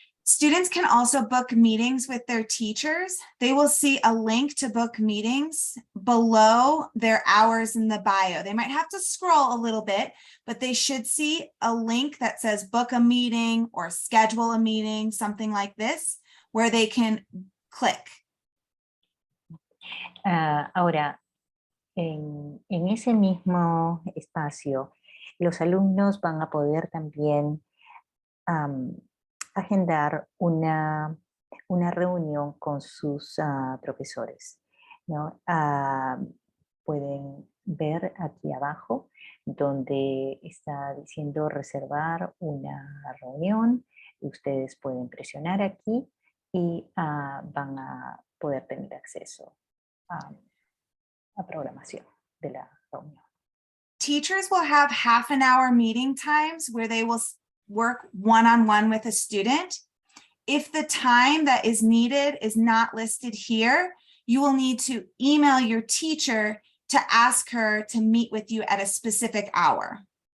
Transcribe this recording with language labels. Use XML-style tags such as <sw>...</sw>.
<en>Students can also book meetings with their teachers. They will see a link to book meetings below their hours in the bio. They might have to scroll a little bit, but they should see a link that says book a meeting or schedule a meeting, something like this, where they can click.</en> <es>Ahora, en ese mismo espacio, los alumnos van a poder también agendar una reunión con sus profesores, ¿no? Pueden ver aquí abajo donde está diciendo reservar una reunión. Ustedes pueden presionar aquí y van a poder tener acceso a programación de la reunión.</es> <en>Teachers will have half an hour meeting times where they will work one-on-one with a student. If the time that is needed is not listed here, you will need to email your teacher to ask her to meet with you at a specific hour.</en>